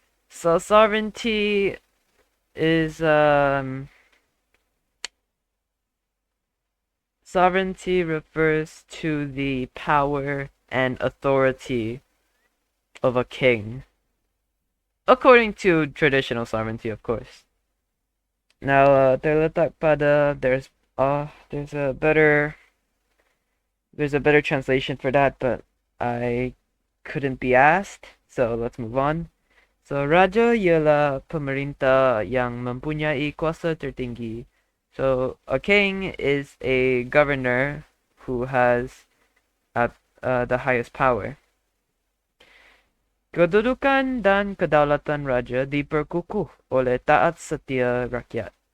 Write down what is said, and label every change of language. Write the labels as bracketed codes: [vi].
[en] So sovereignty is sovereignty refers to the power and authority of a king, according to traditional sovereignty, of course. Now, [ms] terletak pada, [en] there's a better translation for that, but I couldn't be asked, so let's move on. [ms] So raja ialah pemerintah yang mempunyai kuasa tertinggi. [en] So a king is a governor who has the highest power. [ms] Kedudukan dan kedaulatan raja diperkukuh oleh taat setia rakyat.